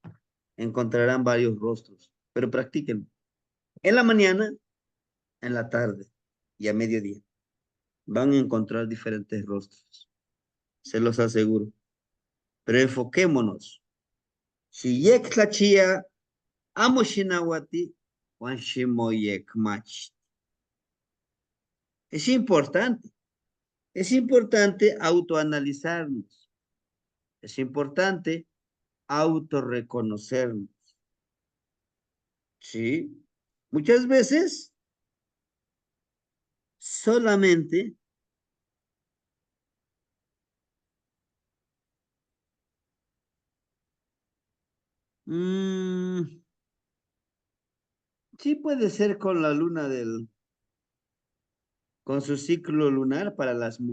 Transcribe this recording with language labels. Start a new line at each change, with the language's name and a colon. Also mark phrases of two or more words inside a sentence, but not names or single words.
Spanish: Encontrarán varios rostros, pero practiquen. En la mañana, en la tarde y a mediodía. Van a encontrar diferentes rostros. Se los aseguro. Pero enfoquémonos.
Nahuatl languages: Si yek tlachia, amo shinawati, wanshimo yek mach.
Spanish: Es importante. Es importante autoanalizarnos. Es importante autorreconocernos. ¿Sí? Muchas veces solamente sí puede ser con la luna con su ciclo lunar para las